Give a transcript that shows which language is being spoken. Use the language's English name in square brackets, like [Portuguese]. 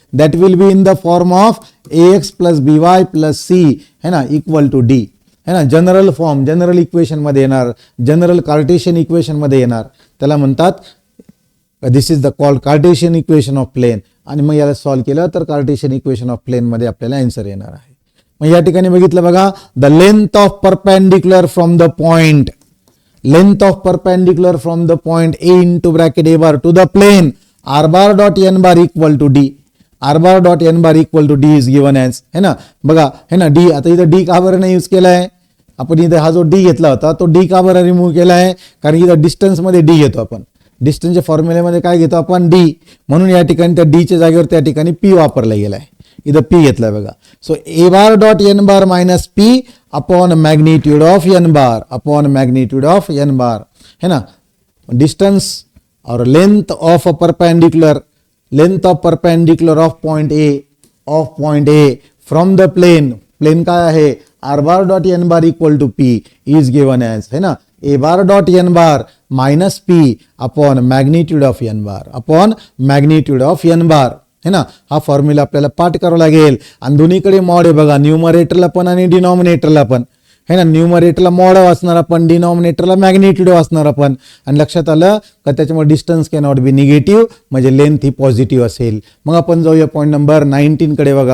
[English] That will be in the form of ax plus by plus c, है ना, equal to d, है ना. [Marathi] General form, general equation मध्ये येणार, general Cartesian equation मध्ये येणार. त्याला म्हणतात [English] This is the called Cartesian equation of plane. [Marathi] आणि मग याला सॉल्व्ह केलं तर कार्टेशियन इक्वेशन ऑफ प्लेन मध्ये आपल्याला आन्सर येणार आहे. मग या ठिकाणी बघितलं बघा, [English] The length of perpendicular from the point, length of perpendicular from the point A into bracket a bar to the plane r bar dot n bar equal to d, r bar dot n bar equal to d is given as, है ना. [Marathi] बघा है ना D, आता इथं D का बरं नाही यूज केला आहे आपण, इथं हा जो डी घेतला होता तो डी का बरं रिमूव्ह केला आहे, कारण इथं डिस्टन्समध्ये डी घेतो आपण, डिस्टन्सच्या फॉर्म्युलेमध्ये काय घेतो आपण डी, म्हणून या ठिकाणी त्या डीच्या जागेवर त्या ठिकाणी पी वापरला गेला आहे, इथं पी घेतलाय बघा. [English] So a bar dot n bar minus p upon magnitude of n bar, upon magnitude of n bar, है ना. Distance और length of a perpendicular, length of perpendicular of point A from the plane, [Marathi] plain काय आहे [English] R bar dot n bar equal to p is given as, है ना, a bar dot n bar minus p upon magnitude of n bar, upon magnitude of n bar, है ना. [Marathi] हा formula आपल्याला पाठ करावा लागेल आणि दोन्हीकडे मॉड आहे बघा, न्यूमरेटरला पण आणि डिनॉमिनेटरला पण, है ना. न्यूमरेटरला मॉड वाचणार आपण, डिनॉमिनेटरला मॅग्निट्यूड वाचणार आपण, आणि लक्षात आलं का त्याच्यामुळे [English] distance cannot be negative, [Marathi] म्हणजे लेंथ ही पॉझिटिव्ह असेल. मग आपण जाऊया पॉईंट नंबर 19 कडे बघा.